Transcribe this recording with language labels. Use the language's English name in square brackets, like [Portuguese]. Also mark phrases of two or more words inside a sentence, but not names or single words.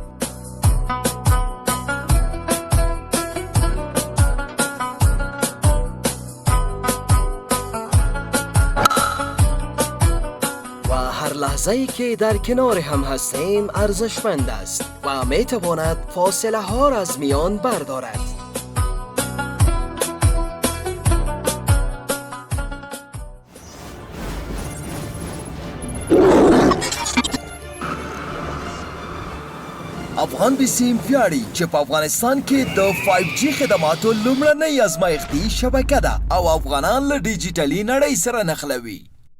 [Persian] و هر لحظه ای که در کنار هم هستیم ارزشمند است و می تواند فاصله ها را از میان بردارد. [Pashto] افغان بسیم ویاړي چې په افغانستان کې د 5G خدماتو لومړنۍ ازمایښتي شبکه ده او افغانان له ډیجیټلي نړۍ سره نښلوي.